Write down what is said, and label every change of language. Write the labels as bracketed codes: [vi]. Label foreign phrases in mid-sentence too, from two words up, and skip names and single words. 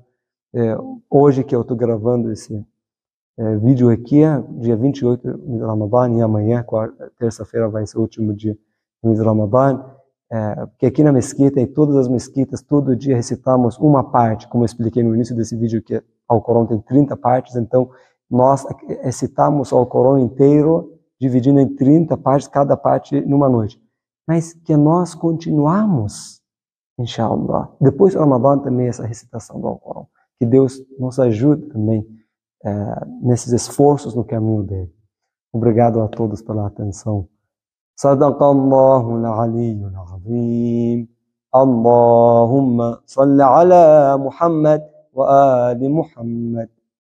[pt] Hoje que eu estou gravando esse vídeo aqui, dia 28 de Ramadã, e amanhã, terça-feira, vai ser o último dia do Ramadã, porque aqui na mesquita, e todas as mesquitas, todo dia recitamos uma parte, como eu expliquei no início desse vídeo, que ao Corão tem 30 partes, então nós recitamos ao Corão inteiro, dividindo em 30 partes, cada parte numa noite. Mas que nós continuamos, inshallah. Depois do Ramadã também essa recitação do Corão. Que Deus nos ajude também nesses esforços no caminho dele. Obrigado a todos pela atenção. [ar] صدق الله العلي العظيم. اللهم صل على محمد وآل محمد.